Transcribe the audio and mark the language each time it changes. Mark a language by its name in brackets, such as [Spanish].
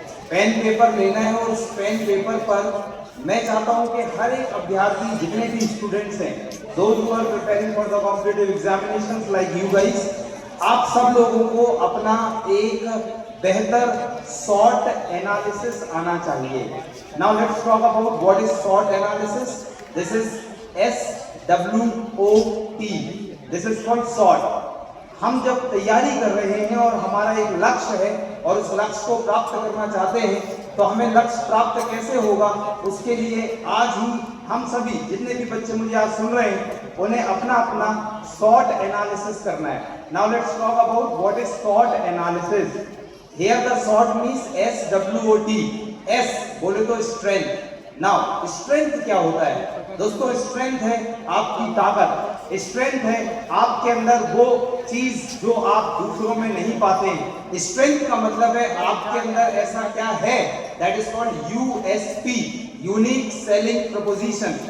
[Hindi] Pen paper लेना है और उस पेन पेपर पर मैं चाहता हूं कि हर एक अभ्यर्थी, जितने भी स्टूडेंट्स हैं, [English] those who are preparing for the competitive examinations like you guys, [Hindi] आप सब लोगों को अपना एक बेहतर SWOT एनालिसिस आना चाहिए। [English] Now let's talk about what is SWOT analysis. This is SWOT. This is called SWOT. [Hindi] हम जब तैयारी कर रहे हैं और हमारा एक लक्ष्य है और उस लक्ष्य को प्राप्त करना चाहते हैं तो हमें लक्ष्य प्राप्त कैसे होगा, उसके लिए आज ही हम सभी जितने भी बच्चे मुझे आज सुन रहे हैं उन्हें अपना अपना SWOT एनालिसिस करना है। [English] Now let's talk about what is SWOT analysis. Here the SWOT means SWOT. [Hindi] S बोले तो स्ट्रेंथ। नाउ स्ट्रेंथ क्या होता है दोस्तों? स्ट्रेंथ है आपकी ताकत। स्ट्रेंथ है आपके अंदर वो चीज जो आप दूसरों में नहीं पाते हैं। स्ट्रेंथ का मतलब है आपके अंदर ऐसा क्या है, [English] that is called [Hindi] USP, unique selling proposition.